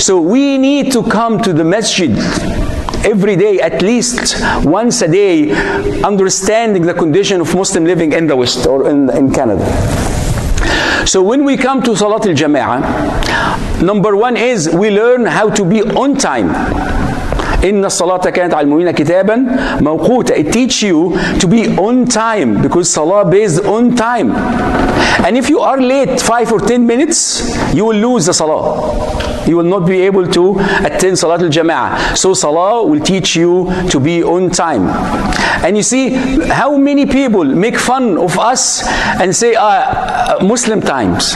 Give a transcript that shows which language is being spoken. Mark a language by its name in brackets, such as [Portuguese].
[English] So we need to come to the masjid every day, at least once a day, understanding the condition of Muslim living in the West or in Canada. So when we come to Salat al-Jama'ah, number 1 is we learn how to be on time. [Arabic] إن الصلاة كانت على المؤمنين كتابا موقوتا. [English] It teaches you to be on time, because salah based on time. And if you are late 5 or 10 minutes, you will lose the salah. You will not be able to attend Salat al-Jama'ah. So salah will teach you to be on time. And you see how many people make fun of us and say Muslim times.